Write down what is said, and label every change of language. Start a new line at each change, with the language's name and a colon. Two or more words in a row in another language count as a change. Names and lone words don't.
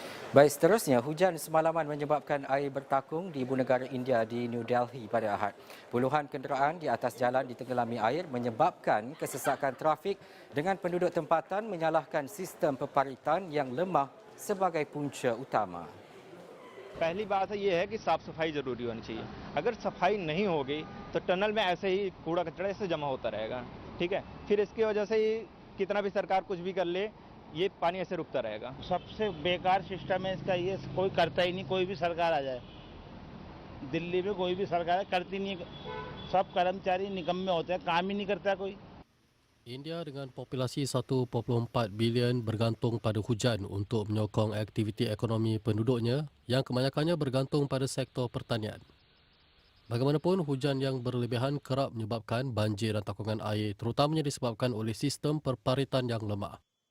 Malay: Baik, seterusnya, hujan semalaman menyebabkan air bertakung di ibu negara India di New Delhi pada Ahad. Puluhan kenderaan di atas jalan ditenggelami air menyebabkan kesesakan trafik dengan penduduk tempatan menyalahkan sistem peparitan yang lemah sebagai punca utama.
Hindi: पहली बात है ये है कि साफ सफाई जरूरी होनी चाहिए। अगर सफाई नहीं होगी तो टनल में ऐसे ही कूड़ा कचरा ऐसे जमा होता रहेगा। ठीक है, फिर इसकी वजह से ही कितना भी सरकार कुछ भी कर ले, ये पानी ऐसे रुकता रहेगा। सबसे बेकार सिस्टम है इसका, ये कोई करता ही नहीं। कोई भी सरकार आ जाए, दिल्ली में कोई भी सरकार है, करती नहीं। सब कर्मचारी निकम्मे होते हैं, काम ही नहीं करता कोई।
Malay: India dengan populasi 1.4 bilion bergantung pada hujan untuk menyokong aktiviti ekonomi penduduknya yang kebanyakannya bergantung pada sektor pertanian. Bagaimanapun, hujan yang berlebihan kerap menyebabkan banjir dan takungan air terutamanya disebabkan oleh sistem perparitan yang lemah.